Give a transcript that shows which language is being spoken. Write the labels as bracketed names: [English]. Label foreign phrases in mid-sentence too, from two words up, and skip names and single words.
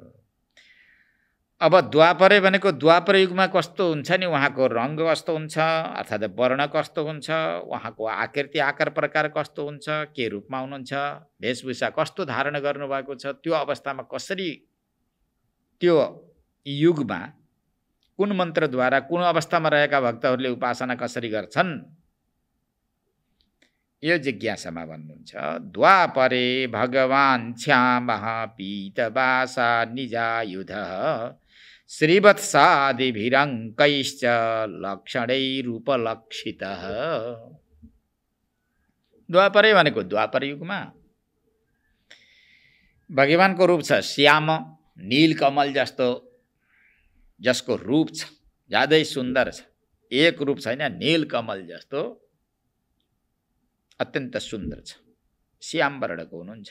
[Nepali] अब द्वापरे भनेको द्वापर युगमा कस्तो हुन्छ नि, उहाँको रङ्ग कस्तो हुन्छ अर्थात् वर्ण कस्तो हुन्छ, उहाँको आकृति आकार प्रकार कस्तो हुन्छ, के रूपमा हुनुहुन्छ, वेशभूषा कस्तो धारण गर्नुभएको छ, त्यो अवस्थामा कसरी त्यो युगमा कुन मन्त्रद्वारा कुन अवस्थामा रहेका भक्तहरूले उपासना कसरी गर्छन् यो जिज्ञासामा भन्नुहुन्छ। [Sanskrit] द्वापरे भगवान् श्यामः पीतवासा निजायुधः श्रीवत्सादिभिरङ्कैश्च लक्षणैरुपलक्षितः। [Nepali] द्वापरे भनेको द्वापर युगमा भगवानको रूप छ श्याम, नीलकमल जस्तो, जसको रूप छ ज्यादै सुन्दर छ। एक रूप छैन, नीलकमल जस्तो अत्यन्त सुन्दर छ, श्याम वर्णको हुनुहुन्छ।